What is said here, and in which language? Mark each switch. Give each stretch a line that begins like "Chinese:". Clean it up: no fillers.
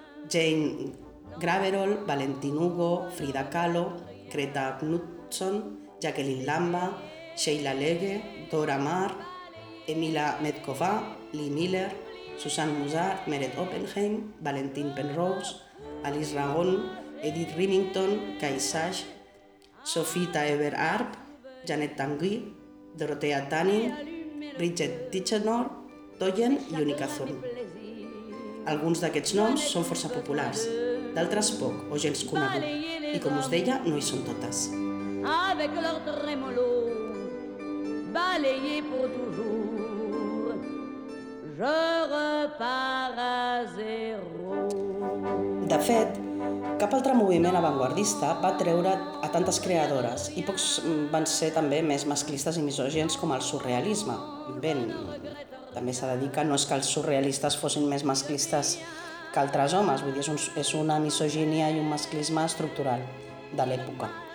Catalan: Jane Graverol, Valentin Hugo, Frida Kahlo, Greta Knudson, Jacqueline Lamba, Sheila Lege, Dora Maar, Emila Metkova, Lee Miller, Suzanne Musard, Meret Oppenheim, Valentin Penrose, Alice Ragon, Edith Remington, Kai Sash, Sophie Taeber Arp, Janet Tanguy, Dorothea Tanning, Bridget Tichenor, Toyen i Unica Zun. Alguns d'aquests noms són força populars, d'altres poc o gens coneguts, i com us deia, no hi són totes.
French: Avec leur tremolo, balayé pour toujours, je repars à zéro.
Catalan: De fet, cap altre moviment avantguardista va atreure a tantes creadores i pocs van ser també més masclistes i misògens com el surrealisme. Bé, també s'ha de dir que no és que els surrealistes fossin més masclistes que altres homes, vull dir, és una misogínia i un masclisme estructural de l'època.